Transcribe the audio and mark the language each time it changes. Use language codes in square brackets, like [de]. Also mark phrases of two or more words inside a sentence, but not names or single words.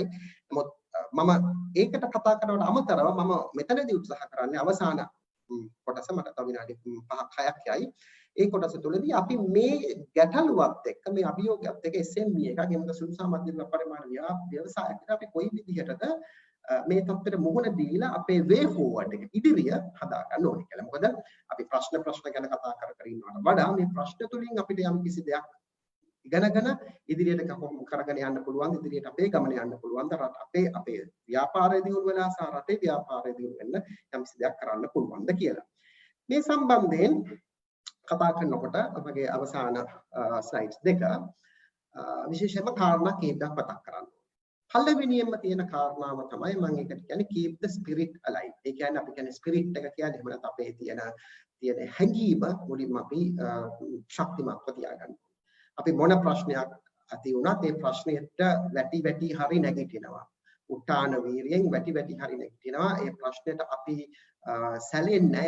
[si] නමුත් මම ඒකට කතා කරනවට අමතරව මම මෙතනදී උත්සාහ කරන්නේ අවසාන කොටස මට තව විනාඩි 5ක් 6ක් යයි. ඒ කොටස තුළදී අපි මේ ගැටලුවත් එක්ක මේ අභියෝගයත් එක්ක SME එකක් එහෙම සුළු සහ මධ්‍යම පරිමාණ ව්‍යවසායකට අපි කොයි විදිහටද මේ තත්ත්වෙට මුහුණ දීලා අපේ [en] way forward [si] එක ඉදිරිය හදා ගන්න ඕනේ කියලා. මොකද අපි ප්‍රශ්න ගැන කතා කර ඉන්නවට වඩා මේ ප්‍රශ්න තුලින් අපිට යම් කිසි දෙයක් ඉගෙනගෙන ඉදිරියට කරගෙන යන්න පුළුවන්, ඉදිරියට අපේ ගමන යන්න පුළුවන්. අපේ ව්‍යාපාරය දියුණු වෙලා සහ රටේ ව්‍යාපාරය දියුණු වෙන්න යම් කිසි දෙයක් කරන්න පුළුවන්ද කියලා. මේ සම්බන්ධයෙන් කතා කරනකොට අපගේ අවසාන ස්ලයිඩ්ස් දෙක විශේෂයෙන්ම කාරණා කීපයක් මතක් කරන්න. පළවෙනියෙන්ම තියෙන කාරණාව තමයි මම ඒකට කියන්නේ [en] keep the spirit alive. [si] ඒ කියන්නේ අපි කියන්නේ spirit එක කියන්නේ එහෙම නැත්නම් අපේ තියෙන හැඟීම මුලින්ම අපි ශක්තිමත්ව තියාගන්න. අපි මොන ප්‍රශ්නයක් ඇති වුණත් ඒ ප්‍රශ්නෙට වැටි හරි නැගිටිනවා. උත්තාන වීරියෙන් වැටි හරි නැගිටිනවා. ඒ ප්‍රශ්නෙට අපි සැලෙන්නේ නැහැ.